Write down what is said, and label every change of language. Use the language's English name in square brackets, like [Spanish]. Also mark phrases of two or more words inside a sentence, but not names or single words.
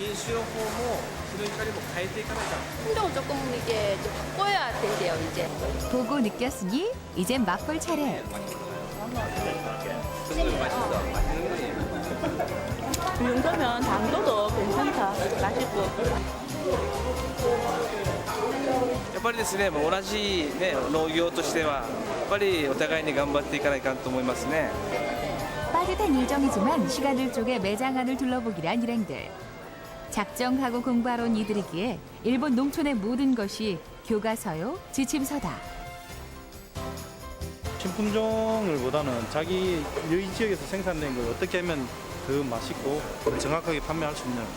[Korean] 품종을 조금 이제 좀 바꿔야 된대요, 이제. 보고 느꼈으니 이젠 맛볼 차례. 이 정도면 당도도 괜찮다. 맛있고. [Japanese] やっぱりですね、同じね農業としてはやっぱりお互いに頑張っていかないかんと思いますね。 [Korean] 빠듯한 일정이지만 시간을 쪼개 매장 안을 둘러보기란 일행들. 작정하고 공부하러 온 이들이기에 일본 농촌의 모든 것이 교과서요, 지침서다. 신품종을보다는 자기 여기 지역에서 생산된 걸 어떻게 하면 더 맛있고 정확하게 판매할 수 있는.